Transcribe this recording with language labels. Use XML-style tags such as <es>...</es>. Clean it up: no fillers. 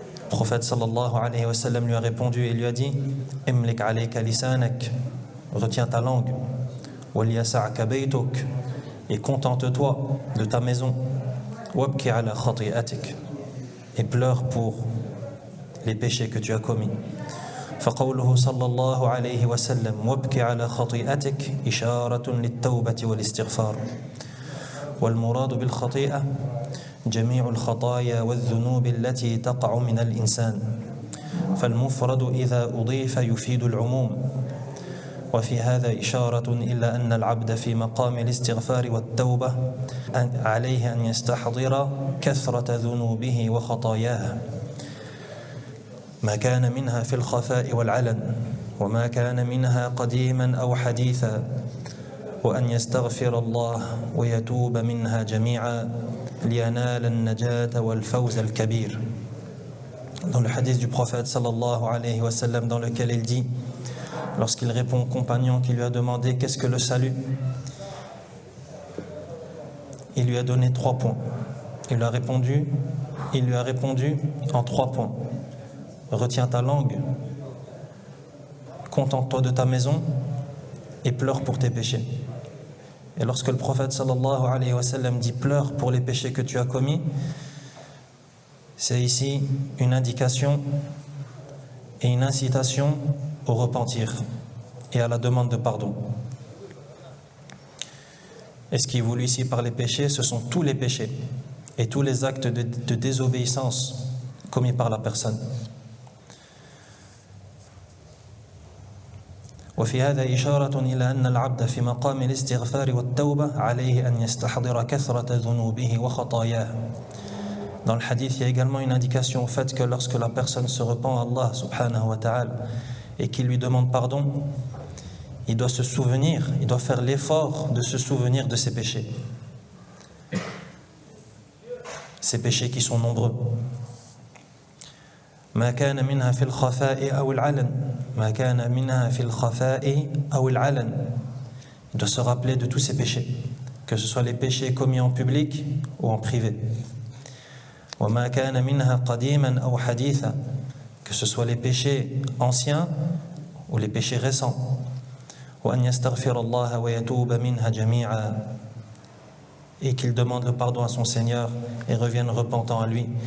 <fr>Le prophète sallallahu alayhi wa sallam lui a répondu et lui a dit:</fr> <ar>imlik alayka lisanak,</ar> <fr>retiens ta langue,</fr> <ar>wal yasa'ka baytuk,</ar> <fr>et contente-toi de ta maison,</fr> <ar>wabki ala khati'atik,</ar> <fr>et pleure pour les péchés que tu as commis.</fr> <ar>فقوله صلى الله عليه وسلم وابكي على خطيئتك إشارة للتوبة والاستغفار. والمراد بالخطيئة جميع الخطايا والذنوب التي تقع من الإنسان، فالمفرد إذا أضيف يفيد العموم. وفي هذا إشارة إلى أن العبد في مقام الاستغفار والتوبة عليه أن يستحضر كثرة ذنوبه وخطاياه، ما كان منها في الخفاء والعلن وما كان منها قديما أو حديثا، وأن يستغفر الله ويتوب منها جميعا لينال النجاة والفوز الكبير.</ar> <fr>dans le hadith du prophète sallallahu alayhi wa sallam, dans lequel il dit, lorsqu'il répond au compagnon qui lui a demandé qu'est-ce que le salut, il lui a donné 3 points. Il lui a répondu en 3 points. Retiens ta langue, contente-toi de ta maison et pleure pour tes péchés. Et lorsque le prophète sallallahu alayhi wa sallam dit pleure pour les péchés que tu as commis, c'est ici une indication et une incitation au repentir et à la demande de pardon. Et ce qui est voulu ici par les péchés, ce sont tous les péchés et tous les actes de désobéissance commis par la personne.</fr> <ar>وفي هذا إشارة إلى أن العبد في مقام الاستغفار والتوبة عليه أن يستحضر كثرة ذنوبه وخطاياه.</ar> <fr>Dans le hadith, il y a également une indication au fait que lorsque la personne se repent à Allah subhanahu wa ta'ala et qu'il lui demande pardon, il doit se souvenir, il doit faire l'effort de se souvenir de ses péchés. Ces péchés qui sont nombreux.</fr> <ar>ما كان منها في الخفاء أو العلن ما كان منها في الخفاء أو العلن.</ar> <fr>Il doit se rappeler de tous ces péchés, que ce soit les péchés commis en public ou en privé.</fr> <ar>وما كان منها قديما أو حديثا,</ar> <fr>que ce soit les péchés anciens ou les péchés récents.</fr> <ar>وأن يستغفر الله ويتوب منها جميعا,</ar> <fr>et qu'il demande le pardon à son Seigneur et revienne repentant à lui.</fr>